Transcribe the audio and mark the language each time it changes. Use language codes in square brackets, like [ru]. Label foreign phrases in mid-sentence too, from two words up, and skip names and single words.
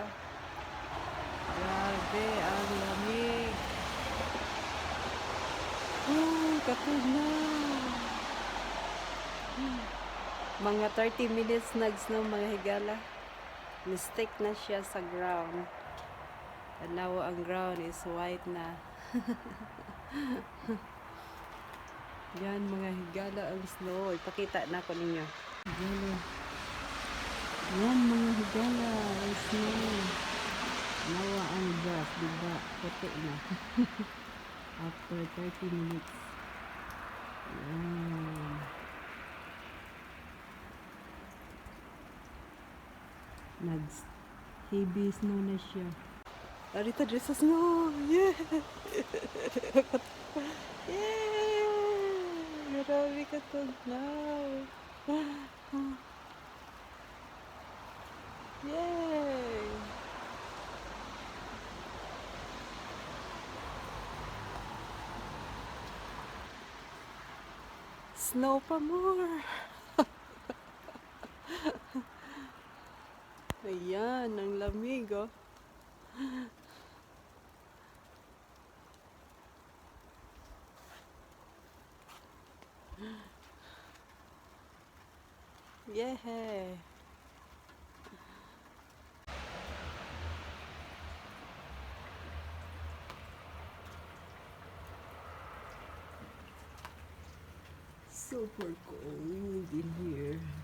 [tl] Grabe, ang lamig. [ceb] Katugnaw. Mga 30 minutes nag-snow mga higala. Mistake na siya sa ground. Tanawa ang [en] ground is white [ceb] na. Yan mga higala ang snow. Ipakita na ko ninyo. Higala. Yan mga higala ang snow. Nawa ang grass, diba? Puti na. [en] After 30 minutes. Yan. [ceb] Nag-heavy snow na siya. Arita dito sa snow. Yeah! Yeah! Grabe ka tugnaw. Yay! [tl] Snow pa more. Ayan, ang lamig oh. [en] Yeah. Super cold in here.